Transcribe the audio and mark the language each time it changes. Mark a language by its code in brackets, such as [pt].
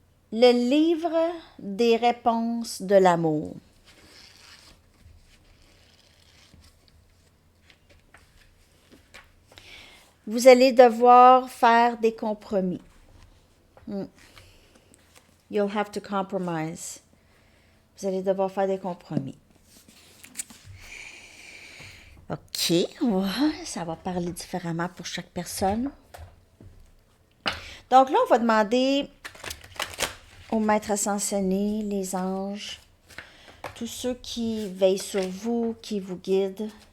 [fr] Le livre des réponses de l'amour. Vous allez devoir faire des compromis. [en] You'll have to compromise. [fr] Vous allez devoir faire des compromis. OK, ça va parler différemment pour chaque personne. Donc là, on va demander au maître ascensionné, les anges, tous ceux qui veillent sur vous, qui vous guident.